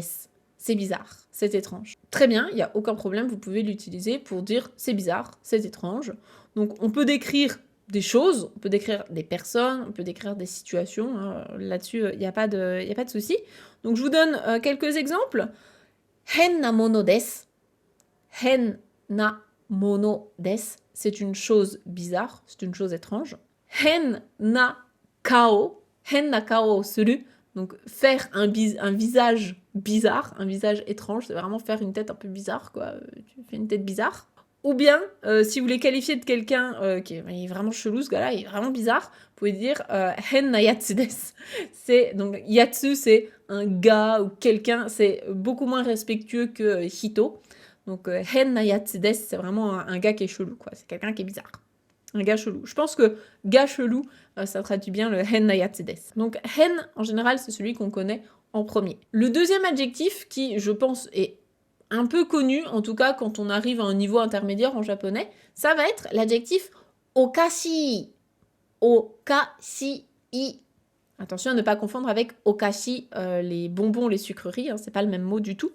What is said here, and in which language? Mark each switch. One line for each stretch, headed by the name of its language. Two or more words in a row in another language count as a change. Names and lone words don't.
French: C'est bizarre, c'est étrange. Très bien, il n'y a aucun problème, vous pouvez l'utiliser pour dire c'est bizarre, c'est étrange. Donc on peut décrire des choses, on peut décrire des personnes, on peut décrire des situations. Hein. Là-dessus, il n'y a pas de souci. Donc je vous donne quelques exemples.
Japanese: 変なものです. 変なものです.
French: C'est une chose bizarre, c'est une chose étrange.
Japanese: 変な顔。変な顔する.
French: Donc faire un visage bizarre, un visage étrange, c'est vraiment faire une tête un peu bizarre, quoi. Tu fais une tête bizarre. Ou bien, si vous voulez qualifier de quelqu'un qui est vraiment chelou, ce gars-là, il est vraiment bizarre, vous pouvez dire
Japanese: 変な奴です.
French: Donc yatsu, c'est un gars ou quelqu'un, c'est beaucoup moins respectueux que hito.
Japanese: Donc 変な奴です,
French: c'est vraiment un gars qui est chelou, quoi. C'est quelqu'un qui est bizarre. Un gars chelou. Je pense que gars chelou, ça traduit bien le
Japanese: 変な奴です.
French: Donc hen, en général, c'est celui qu'on connaît en premier. Le deuxième adjectif qui, je pense, est un peu connu, en tout cas quand on arrive à un niveau intermédiaire en japonais, ça va être l'adjectif okashi. Okashi. Attention à ne pas confondre avec okashi, les bonbons, les sucreries, hein, c'est pas le même mot du tout.